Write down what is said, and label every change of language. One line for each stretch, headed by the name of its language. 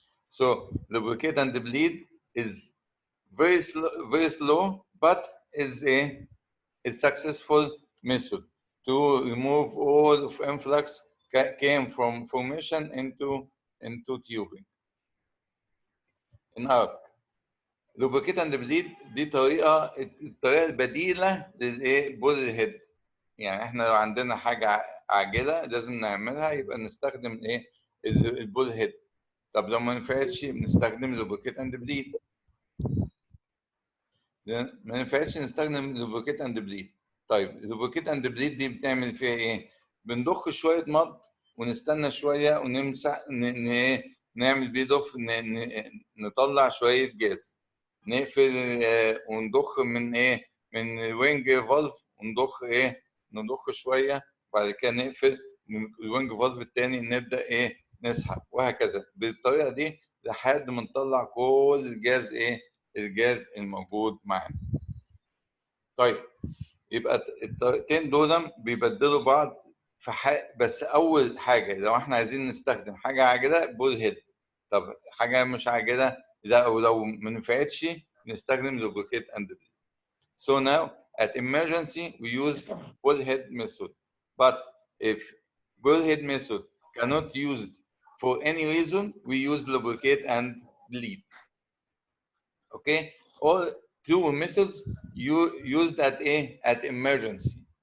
English: So lubricate and bleed is very slow, but is a successful method to remove all of influx came from formation into tubing. In arc.
Arabic: lubricate and bleed دي الطريقه البديله للبول هيد. يعني احنا لو عندنا حاجه عاجله لازم نعملها، يبقى نستخدم البول هيد. طب لو ما نفعتش بنستخدم lubricate and bleed. ما ينفعش نستخدم lubricate and bleed. طيب lubricate and bleed دي بتعمل فيها ايه؟ بنضخ شويه مض ونستنى شويه ونمسح نعمل بيه ضف، نطلع شويه جاز، نقفل ونضخ من الوينج فالف، نضخ شويه، بعد كده نقفل الوينج فالف الثاني، نبدا نسحب، وهكذا بالطريقه دي لحد ما نطلع كل الجاز الموجود معانا. طيب يبقى الطريقتين دول بيبدلوا بعض في بس اول حاجه لو احنا عايزين نستخدم حاجه عاجله بول هيد. طب حاجه مش عاجله لا، ولو ما نفعتش نستخدم lubricate and bleed.
English: So now at emergency we use bullhead method, but if bullhead method cannot used for any reason, we use lubricate and bleed. Okay, all two methods you used at emergency.